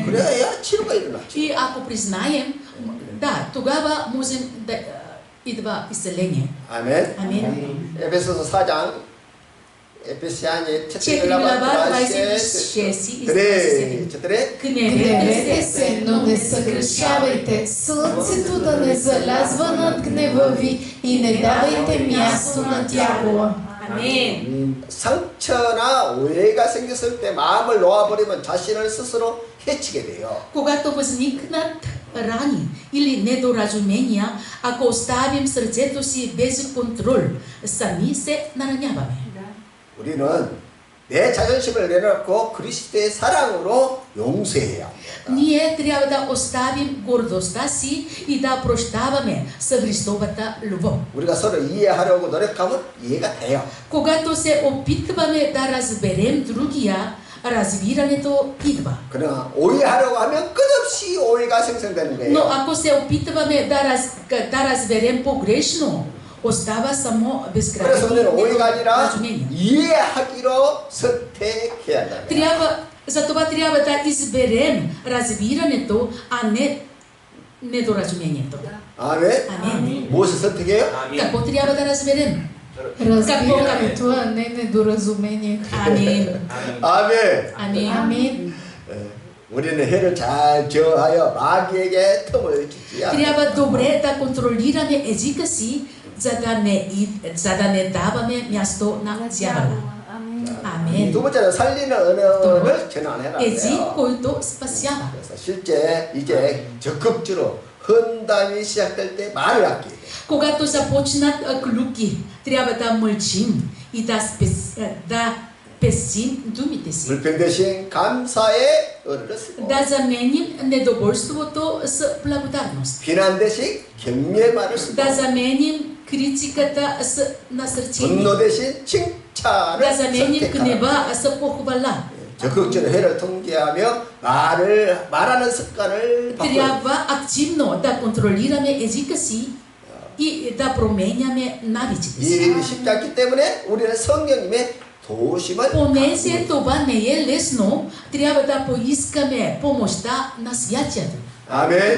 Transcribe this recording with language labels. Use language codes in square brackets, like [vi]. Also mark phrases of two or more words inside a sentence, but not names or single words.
[ko] 그래야 치료가 일어나죠. [bg] И ако признаем, да, тогава можем да идва изцеление. [ko] 아멘. [bg] Амин. [ko] 에베소서 4장 Ефесяни [bg] 4 глава 26 и 27. четири. Гневете се, но не съгрешавайте. Слънцето да не залязва над гнева ви и не давайте място на дявола. [ko] 아멘. 상처나 오해가 생겼을 때 마음을 놓아버리면 자신을 스스로 해치게 돼요. [bg] Когато възникнат рани или недоразумения, ако оставим сърцето си без контрол, сами се нараняваме. [ko] 우리는 내 자존심을 내려놓고 그리스도의 사랑으로 용서해야 합니다. [bg] Ние трябва да оставим гордостта си и да прощаваме с Христовата любов. [ko] 우리가 서로 이해하려고 노력하면 이해가 돼요. [bg] Когато се опитваме да разберем другия, разбирането идва. [ko] 그러나 오해하려고 하면 끝없이 오해가 생성되는 [bg] Но [ko] 거예요. [bg] ако се опитваме да разберем погрешно, остава само [ko] 그래서 우리는 [bg] безкрайни [ko] 오해가 아니라 [bg] недоразумения. [ko] 이해하기로 선택해야 한다. [bg] Затова трябва да изберем разбирането, а не недоразумението. [ko] 아멘. [bg] Амин. [ko] 무엇을 선택해요? [bg] Какво трябва да разберем? Разбирането, а не недоразумението. Амин. [ko] 아멘. [bg] Амин. Амин. [ko] 우리는 혀를 잘 저하여 마귀에게 틈을 주지 않는다. [bg] Трябва добре да контролираме езика си, за да не даваме място на дявола. Амин. [ko] 두 번째는 살리는 언어를 전환해라. [bg] Език, който спасява. [ko] 그래서 실제 이제 적극적으로 헌담이 시작될 때 말을 아끼게 돼. [bg] Когато започнат клюки, трябва да мълчим и да песим думите си. [ko] 불평 대신 감사의 언어를 쓰고 [bg] Да заменим недоволството с благодарност. [ko] 비난 대신 격려의 말을 쓰고 [bg] Да заменим критиката с насърчение. [ko] 분노 대신 칭찬을 [bg] Да заменим [ko] 선택하라. [bg] гнева с похвала. [ko] 적극적으로 혀를 통제하며 말하는 습관을 바꿔. [bg] Трябва активно да контролираме езика си и да променяме навиците [ko] 이 [bg] си. [ko] 일이 쉽지 않기 때문에 우리는 성령님의 도심을 [bg] Понеже това не е лесно, трябва да поискаме помощта на Святия Дух. [ko] 아멘.